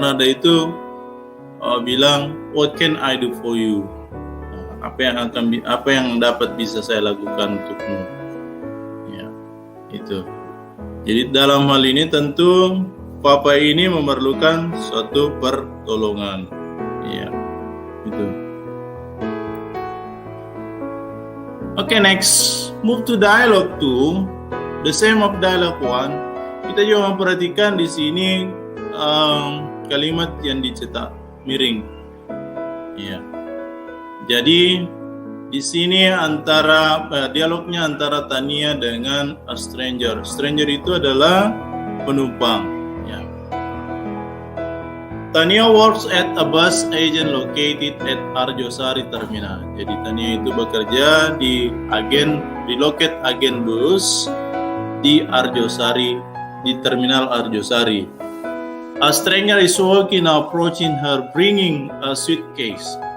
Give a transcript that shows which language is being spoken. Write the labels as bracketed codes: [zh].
[id] Nahda itu bilang, [en] what can I do for you? [id] Apa yang dapat bisa saya lakukan untukmu? Ya, itu. Jadi dalam hal ini tentu Papa ini memerlukan suatu pertolongan. Ya, itu. [en] Okay, next, move to dialogue 2. The same of dialogue 1. [id] Kita juga memperhatikan di sini kalimat yang dicetak miring. Ya. Jadi di sini dialognya antara Tania dengan [en] a stranger. [id] Stranger itu adalah penumpang. Ya. [en] Tania works at a bus agent located at Arjosari Terminal. [id] Jadi Tania itu bekerja di loket agen bus di Arjosari, di terminal Arjosari. [en] A stranger is walking approaching her bringing a suitcase.